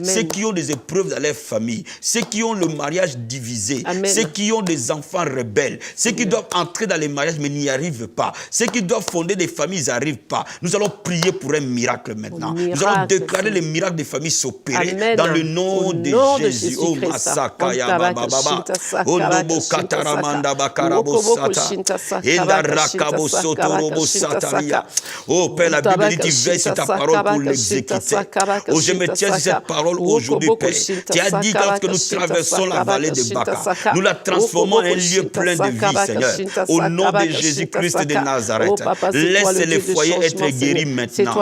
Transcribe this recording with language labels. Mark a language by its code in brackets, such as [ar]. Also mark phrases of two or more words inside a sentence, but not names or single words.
[fr] Ceux qui ont des épreuves dans leur famille, ceux qui ont le mariage divisé, Amen. ceux qui ont des enfants rebelles, ceux qui doivent entrer dans les mariages mais n'y arrivent pas, ceux qui doivent fonder des familles, ils n'arrivent pas. Nous allons prier pour un miracle maintenant. Nous allons déclarer les miracles des familles s'opérer dans le nom de Jésus. Oh, Masakaya Baba Baba. Oh, Nobo Kataramanda Bakarabo Sata. Enda Rakabo Sotorobo Sataria. Oh, Père, la Bible dit, tu veilles sur ta parole pour l'exécuter. Oh, je me tiens sur cette parole aujourd'hui, Père. Tu as dit, lorsque nous traversons la vallée de Baka, nous la transformons en un lieu plein de vie, Seigneur. Au nom de Jésus-Christ de Nazareth. Laisse les foyers être guéris maintenant.